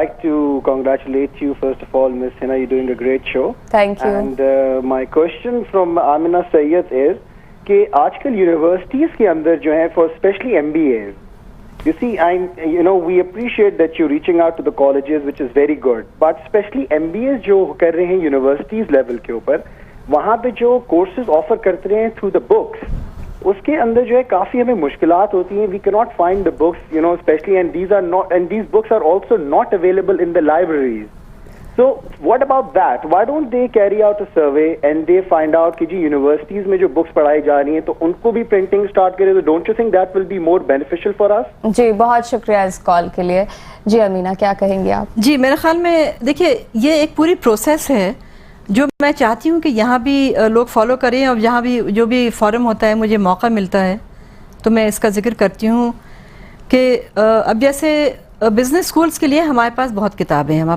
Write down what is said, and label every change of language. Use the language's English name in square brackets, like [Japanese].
[English] like to congratulate you first of all, Miss Hina. You're doing a great show. Thank you. And my question from Amina Sayyed is [Urdu] کہ آج کل universities کے اندر جو ہیں [English] for especially MBAs, you see, we appreciate that you're reaching out to the colleges, which is very good. But especially MBAs [Urdu] جو کر رہے ہیں یونیورسٹیز لیول کے اوپر, وہاں پہ جو کورسز آفر کرتے رہے ہیں تھرو دا بکس, اس کے اندر جو ہے کافی ہمیں مشکلات ہوتی ہیں. [English] We کی not find the books, specially and these books are also not available in the libraries. So what about that? Why don't they carry out a survey and they find out [Urdu] کہ جی universities میں جو books پڑھائی جا رہی ہیں تو ان کو بھی پرنٹنگ اسٹارٹ کرے. [English] تو don't you think that will be more beneficial for us? [Urdu] جی بہت شکریہ اس کال کے لیے. جی امینہ, کیا کہیں گے آپ؟ جی میرے خیال میں دیکھیے یہ ایک پوری پروسیس ہے جو میں چاہتی ہوں کہ یہاں بھی لوگ فالو کریں, اور یہاں بھی جو بھی فورم ہوتا ہے مجھے موقع ملتا ہے تو میں اس کا ذکر کرتی ہوں کہ اب جیسے بزنس اسکولس کے لیے ہمارے پاس بہت کتابیں ہیں.